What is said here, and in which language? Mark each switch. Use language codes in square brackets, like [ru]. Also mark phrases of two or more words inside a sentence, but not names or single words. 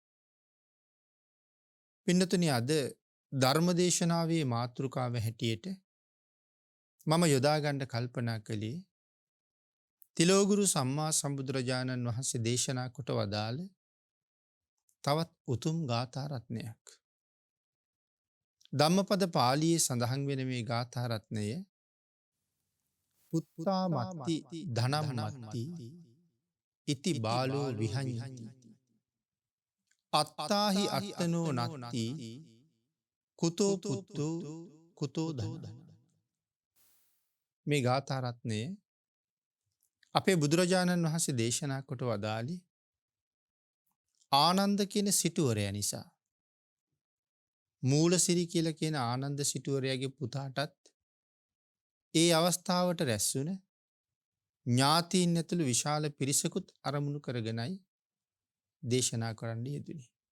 [si] පින්නතුනි, අද ධර්මදේශනාවේ මාතෘකාව හැටියට මම යොදා ගන්න කල්පනා කළේ තිලෝගුරු සම්මා සම්බුදුරජාණන් වහන්සේ දේශනා කොට වදාළ තවත් උතුම් ගාථා රත්නයක්. ධම්මපද පාළියේ සඳහන් වෙන මේ ගාථා රත්නය [pi] පුත්තා මත්ති ධනම් මත්ති ඉති බාලෝ විහඤ්ඤති අත්තාහි අත්තනෝ නත්ති කුතෝ පුත්තෝ කුතෝ ධනං. [si] මේ ගාථා රත්නය අපේ බුදුරජාණන් වහන්සේ දේශනා කොට වදාළි ආනන්ද කියන සිටුවරයා නිසා. මූලසිරි කියලා කියන ආනන්ද සිටුවරයාගේ පුතාටත් ඒ අවස්ථාවට රැස්වුන ඥාතීන් ඇතුළු විශාල පිරිසකුත් අරමුණු කරගෙනයි දේශනා කරන්න යෙදුනේ.